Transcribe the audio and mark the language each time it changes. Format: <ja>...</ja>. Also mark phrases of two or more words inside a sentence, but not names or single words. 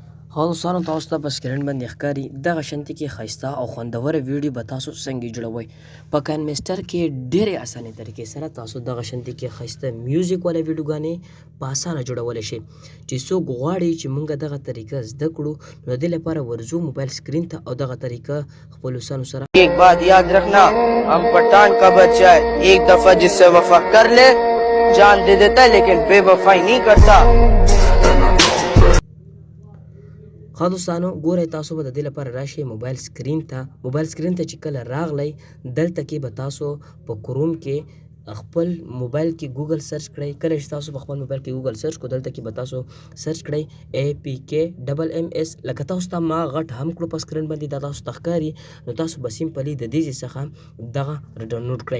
<ps>دوستانو تاسو ته په سکرین باندې ښکاري دغه شانتي کې ښایسته او خوندوره ویډیو به تاسو څنګه جوړوئ. په کاینمسټر کې ډېرې اسانې طریقې سره تاسو دغه شانتي کې ښایسته میوزیک والا ویډیوګانې په اسانه جوړولی شئ. چې څوک غواړي چې موږ دغه طریقه زده کړو نو د دې لپاره ورځو موبایل سکرین ته او دغه طریقه خپلو دوستانو سره</ps> <hi>एक बात याद रखना, हम पठान का बच्चा है. एक दफा जिससे वफा कर ले जान दे देता है लेकिन बेवफाई नहीं करता.</hi> <ps>ښه دوستانو ګورئ تاسو به د دې لپاره راشئ موبایل سکرین ته چې کله راغلی دلته کې به تاسو په کروم کې خپل موبایل کې ګوګل سرچ کړئ. کله چې تاسو په خپل موبایل کې ګوګل سرچ کړو دلته کې به تاسو سرچ کړئ APKMS لکه تاسو ته ما غټ هم کړو په سکرین باندې دا تاسو ته ښکاري نو تاسو به سیمپلي د دې څخه دغه ډاونلوډ کړئ.</ps>